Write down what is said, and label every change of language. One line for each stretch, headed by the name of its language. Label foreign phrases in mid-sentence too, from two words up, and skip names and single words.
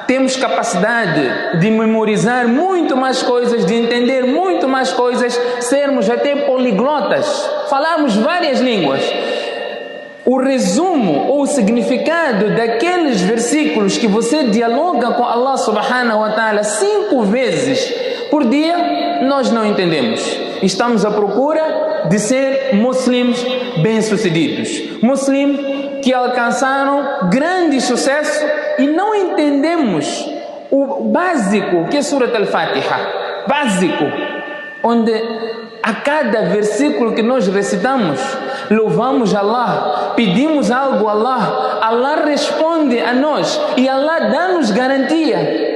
Portuguese: Temos capacidade de memorizar muito mais coisas, de entender muito mais coisas, sermos até poliglotas, falarmos várias línguas. O resumo ou o significado daqueles versículos que você dialoga com
Arabic: الله سبحانه وتعالى
Portuguese: 5 vezes por dia, nós não entendemos. Estamos à procura de ser muslims bem-sucedidos, muslims que alcançaram grande sucesso e não entendemos o básico que é Surat Al-Fatiha, básico, onde a cada versículo que nós recitamos, louvamos Allah, pedimos algo a Allah, Allah responde a nós e Allah dá-nos garantia.